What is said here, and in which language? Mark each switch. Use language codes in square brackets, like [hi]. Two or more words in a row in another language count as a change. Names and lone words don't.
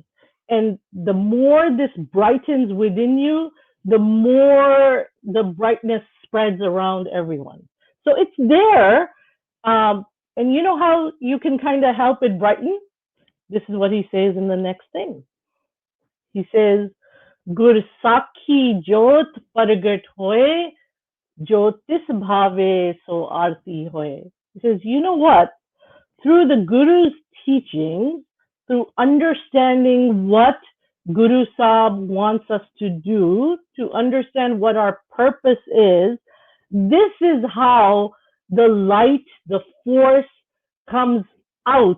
[en] And the more this brightens within you, the more the brightness spreads around everyone. So it's there. And you know how you can kind of help it brighten? This is what he says in the next thing. He says, [pa] ਗੁਰ ਸਾਖੀ ਜੋਤਿ ਪਰਗਟੁ ਹੋਇ, ਜੋ ਤਿਸੁ ਭਾਵੈ ਸੁ ਆਰਤੀ ਹੋਇ. [en] He says, you know what? Through the Guru's teaching, through understanding what Guru Sahib wants us to do, to understand what our purpose is, this is how the light, the force comes out.